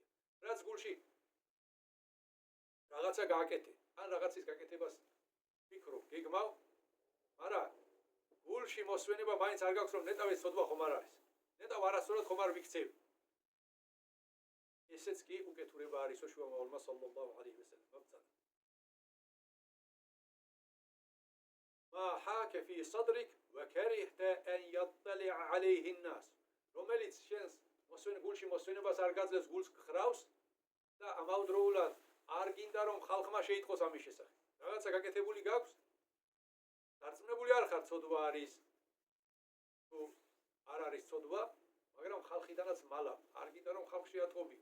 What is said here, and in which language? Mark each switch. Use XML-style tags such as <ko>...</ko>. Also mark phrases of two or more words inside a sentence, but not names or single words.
<ka>რაც გულში რაღაცა გააკეთე, ან რაღაცის გაკეთებას ვფიქრობ, გეგმავ, მაგრამ გულში მოსვენება მაინც არ გაქვს რომ ნეტავ ეს ცოდვა ხომ არ არის. ნეტავ არასწორად ხომ არ ვიქცევი. ესეც კი უკეთურება არისო შუამავალმა</ka> <ar>صلى الله عليه وسلم</ar> <ka>მოგწადა.</ka> <ar>ما حاك في صدرك وكرهت أن يطلع عليه الناس.</ar> <ka>რომელიც შენს გულში მოსვენებას არ გაძლევს, გულს გხრავს და ამავდროულად არ გინდა რომ ხალხმა შეიტყოს ამის შესახებ. რაღაცა გაკეთებული გაქვს? დარწმუნებული არ ხარ ცოდვა არის თუ არ არის ცოდვა, მაგრამ ხალხიდანაც მალა, არ გინდა რომ ხალხი შეატყობიო.</ka>